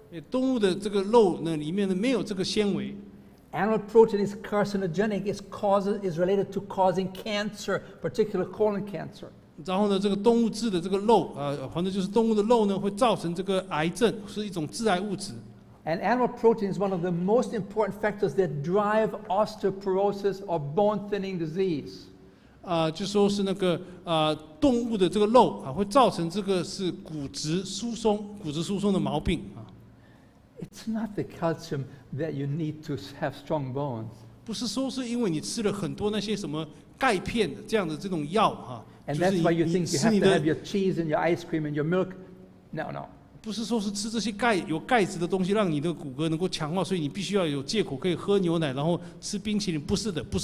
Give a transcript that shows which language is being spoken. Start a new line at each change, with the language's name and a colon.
Chinese: 动物的这个肉呢，里面呢没有这个纤维。
English: Animal protein is carcinogenic. Is related to causing cancer, particularly colon cancer.
Chinese: 然后呢，这个动物制的这个肉，反正就是动物的肉呢，会造成这个癌症，是一种致癌物质。
English: And animal protein is one of the most important factors that drive osteoporosis or bone thinning disease.
Chinese: 就说是那个动物的这个肉会造成这个是骨质疏松的毛病。
English: It's not the calcium that you need to have strong bones.
Chinese: 不是说是因为你吃了很多那些什么钙片这样的这种药
English: And that's why you think you have to have your cheese and your ice cream and your milk. No.
Chinese: 不是说是吃这些有钙质的东西让你的骨骼能够强化，所以你必须要有借口可以喝牛奶，然后吃冰淇淋。不是的。